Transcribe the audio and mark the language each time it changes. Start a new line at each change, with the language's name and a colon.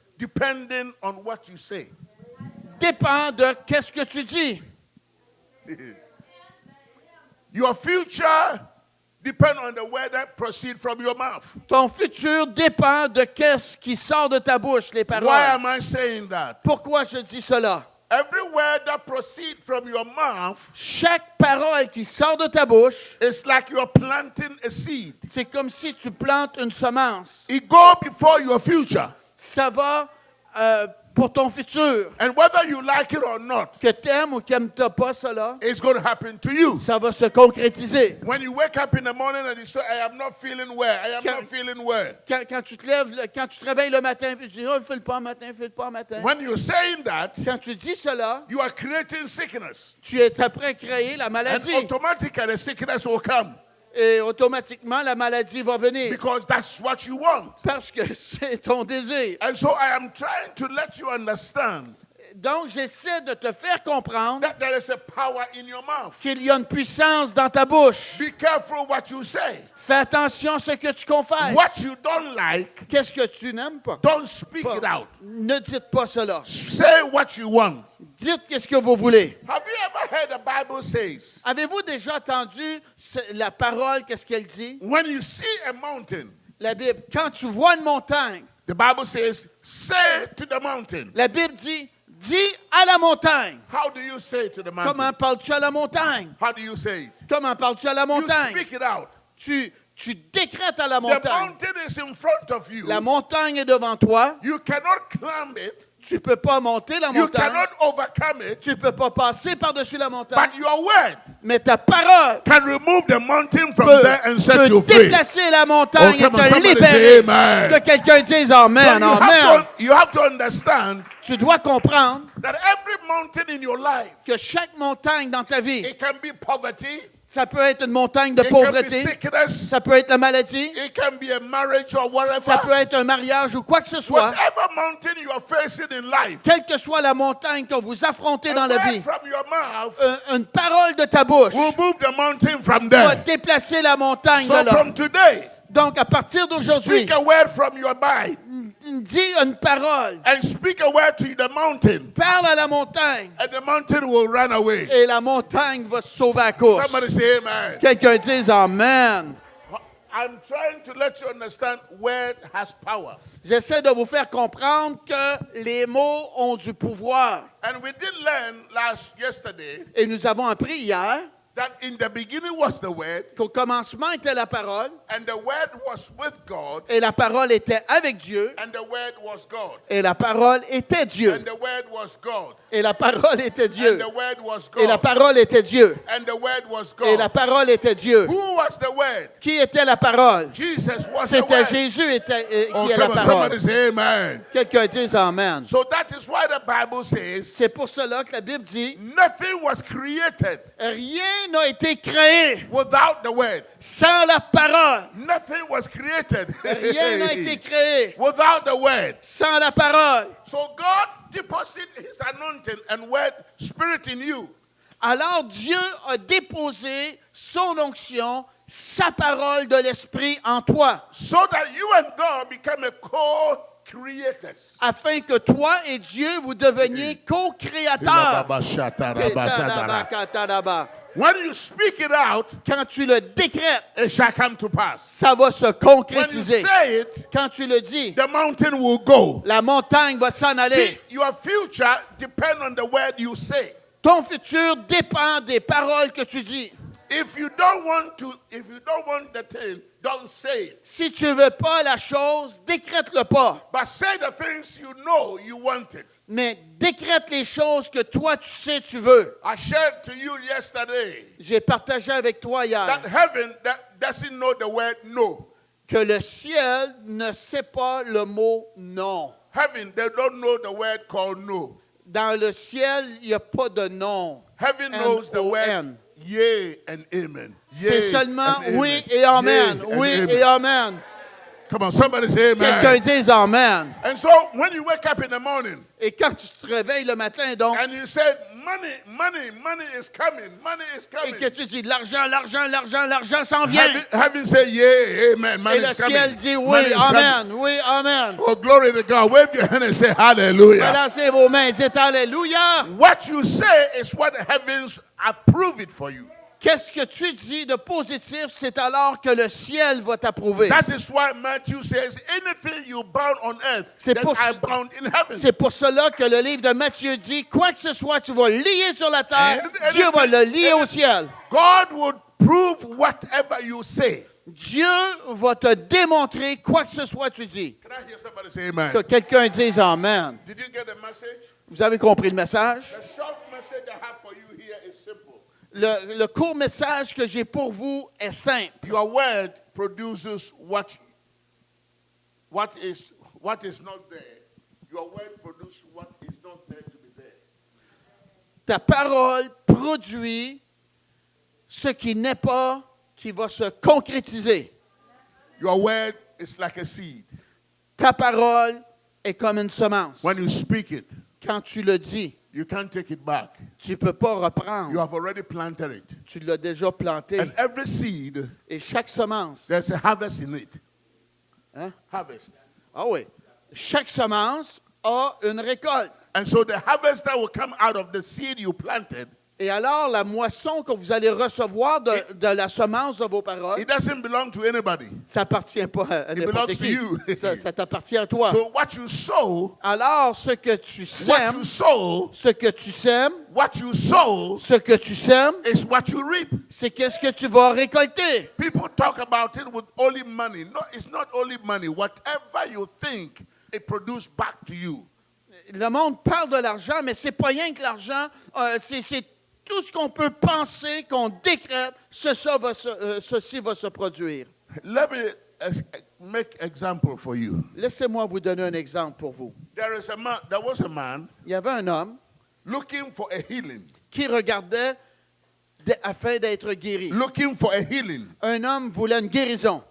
English: depending on what you say.
French: dépend de qu'est-ce que tu dis.
English: Your future depends on the word that proceeds from your mouth.
French: Ton futur dépend de qu'est-ce qui sort de ta bouche, les paroles.
English: Why am I saying that?
French: Pourquoi je dis cela?
English: Every word that proceeds from your mouth
French: Chaque parole qui sort de ta bouche,
English: is like you're planting a seed.
French: c'est comme si tu plantes une semence.
English: It goes before your future.
French: Ça va pour ton futur.
English: And whether you like it or not,
French: Que t'aimes ou que t'aimes pas cela,
English: it's going to happen to you.
French: ça va se concrétiser.
English: When you wake up in the morning and you say, I am not feeling well, I am not feeling well.
French: Quand tu te lèves, quand tu te réveilles le matin, puis tu dis, oh, file pas le matin, file pas le matin.
English: When you're saying that,
French: Quand tu dis cela,
English: you are creating sickness.
French: tu es après à créer la
English: And
French: maladie.
English: automatically sickness will come.
French: Et automatiquement, la maladie va venir.
English: Because that's what you want.
French: Parce que c'est ton désir.
English: And so I am trying to let you understand
French: Donc, j'essaie de te faire comprendre
English: that there is a power in your mouth.
French: qu'il y a une puissance dans ta bouche.
English: Be careful what you say.
French: Fais attention à ce que tu confesses.
English: What you don't like,
French: Qu'est-ce que tu n'aimes pas?
English: don't speak it out.
French: Ne dites pas cela.
English: Say what you want.
French: Dites qu'est-ce que vous voulez.
English: Have you ever heard the Bible says,
French: Avez-vous déjà entendu la parole, qu'est-ce qu'elle dit?
English: when you see a mountain,
French: La Bible, quand tu vois une montagne,
English: the Bible says, say to the mountain.
French: la Bible dit, dis à la montagne.
English: How do you say to the mountain?
French: Comment parles-tu à la montagne?
English: How do you say it?
French: Comment parles-tu à la
English: You
French: montagne?
English: speak it out.
French: Tu décrètes à la
English: The
French: montagne.
English: mountain is in front of you.
French: La montagne est devant toi.
English: You cannot climb it.
French: Tu ne peux pas monter la
English: You
French: montagne.
English: cannot overcome it.
French: Tu ne peux pas passer par-dessus la montagne.
English: But your word
French: Mais ta parole
English: can remove the mountain from
French: peut,
English: there and set you
French: peut
English: free.
French: déplacer la montagne
English: Oh,
French: et
English: come on,
French: te
English: somebody
French: libérer.
English: say amen.
French: Que quelqu'un dise
English: So
French: Amen, Amen.
English: you have to understand
French: Tu dois comprendre
English: that every mountain in your life,
French: que chaque montagne dans ta vie,
English: it can be poverty,
French: ça peut être une montagne de
English: it can be
French: pauvreté,
English: sickness,
French: ça peut être la maladie,
English: it can be a marriage or whatever.
French: ça peut être un mariage ou quoi que ce soit.
English: Whatever mountain you are facing in life,
French: Quelle que soit la montagne que vous affrontez
English: a
French: dans la
English: word
French: vie,
English: from your mouth
French: une parole de ta bouche
English: will move the mountain from
French: va
English: there.
French: déplacer la montagne
English: So
French: de là.
English: from today,
French: Donc, à partir d'aujourd'hui,
English: speak a word from your mind
French: dis une parole.
English: and speak a word to the mountain,
French: Parle à la montagne
English: and the mountain will run away.
French: et la montagne va se sauver à course.
English: Somebody say amen.
French: Quelqu'un dise Amen.
English: I'm trying to let you understand word has power.
French: J'essaie de vous faire comprendre que les mots ont du pouvoir.
English: And we did learn yesterday
French: Et nous avons appris hier
English: that in the beginning was the word,
French: qu'au commencement était la parole,
English: and the word was with God,
French: et la parole était avec Dieu,
English: and the word was God,
French: et la parole était Dieu,
English: and the word was God,
French: et la parole était Dieu,
English: and the word was
French: et la
English: God,
French: parole était Dieu,
English: and the word was
French: et la
English: God.
French: parole était Dieu.
English: Who was the word?
French: Qui était la parole?
English: Jesus was the
French: C'était
English: word.
French: Jésus
English: Oh,
French: qui est la
English: come on,
French: parole.
English: somebody say amen.
French: Quelqu'un dise Amen.
English: So that is why the Bible says
French: C'est pour cela que la Bible dit
English: nothing was created
French: rien n'a été créé
English: without the word.
French: sans la parole.
English: Nothing was created
French: Rien n'a été créé
English: without the word.
French: sans la parole.
English: So God deposited his anointing and word spirit in you.
French: Alors Dieu a déposé son onction, sa parole de l'Esprit en toi,
English: So that you and God become a co-creators.
French: afin que toi et Dieu vous deveniez co-créateurs.
English: When you speak it out,
French: Quand tu le décrètes,
English: it shall come to pass.
French: ça va se
English: When you
French: concrétiser.
English: say it,
French: Quand tu le dis,
English: the mountain will go.
French: la montagne va s'en aller.
English: See, your future depends on the word you say.
French: Ton futur dépend des paroles que tu dis.
English: If you don't want the thing, don't say it.
French: Si tu ne veux pas la chose, décrète-le pas.
English: But say the things you know you want it.
French: Mais décrète les choses que toi, tu sais, tu veux.
English: I shared to you yesterday
French: J'ai partagé avec toi hier
English: that heaven doesn't know the word no.
French: que le ciel ne sait pas le mot non.
English: Heaven, they don't know the word called no.
French: Dans le ciel, il n'y a pas de non.
English: Heaven knows the word
French: N-O-N.
English: yea and amen.
French: C'est
English: Yea
French: seulement
English: and
French: oui
English: amen.
French: et amen.
English: Yea and
French: Oui
English: amen.
French: et amen.
English: Come on, somebody say
French: Quelqu'un
English: amen.
French: dise amen.
English: And so when you wake up in the morning
French: Et quand tu te réveilles le matin, donc,
English: and you said, money is coming, money is
French: et
English: coming.
French: que tu dis l'argent, l'argent, l'argent, l'argent s'en vient.
English: Heaven say, yeah, amen, money
French: Et le
English: is coming.
French: ciel dit oui,
English: Money is coming.
French: amen, oui, amen.
English: Oh, glory to God. Wave your hand and say hallelujah.
French: Balancez vos mains, dites Alléluia.
English: What you say is what the heavens approve it for you.
French: Qu'est-ce que tu dis de positif, c'est alors que le ciel va t'approuver.
English: That is why Matthew says, anything you bound on earth,
French: C'est
English: then
French: pour-
English: I bound in heaven.
French: C'est pour cela que le livre de Matthieu dit, quoi que ce soit, tu vas lier sur la terre,
English: And-
French: Dieu va le lier au ciel.
English: God would prove whatever you say.
French: Dieu va te démontrer quoi que ce soit tu dis.
English: Can I hear somebody say amen?
French: Que quelqu'un dise Amen.
English: Did you get the message?
French: Vous avez compris le message?
English: The short message I have for you here is simple.
French: Le court message que j'ai pour vous est simple.
English: Your word produces what is not there. Your word produces what is not there to be there.
French: Ta parole produit ce qui n'est pas, qui va se concrétiser.
English: Your word is like a seed.
French: Ta parole est comme une semence.
English: When you speak it,
French: Quand tu le dis,
English: you can't take it back.
French: tu ne peux pas
English: You
French: reprendre.
English: have already planted it.
French: Tu l'as déjà planté.
English: And every seed,
French: Et chaque semence,
English: there's a harvest in it.
French: hein?
English: Harvest.
French: Ah oui, chaque semence a une récolte.
English: And so the harvest that will come out of the seed you planted,
French: Et alors, la moisson que vous allez recevoir de la semence de vos paroles,
English: it doesn't belong to anybody.
French: ça n'appartient pas à n'importe
English: belongs to
French: qui.
English: you.
French: Ça t'appartient à toi.
English: So what you sow,
French: Alors, ce que tu
English: what
French: sèmes,
English: you sow,
French: ce que tu sèmes,
English: what you sow
French: ce que tu sèmes,
English: is what you reap.
French: c'est qu'est-ce que tu vas récolter.
English: People talk about it with only money. No, it's not only money. Whatever you think, it produces back to you.
French: Le monde parle de l'argent, mais c'est pas rien que l'argent. C'est tout ce qu'on peut penser, qu'on décrète, ceci va se produire.
English: Let me make example for you.
French: Laissez-moi vous donner un exemple pour vous.
English: There was a man
French: Il y avait un homme
English: looking for a healing.
French: qui regardait afin d'être guéri.
English: Looking for a healing
French: Un homme voulait une guérison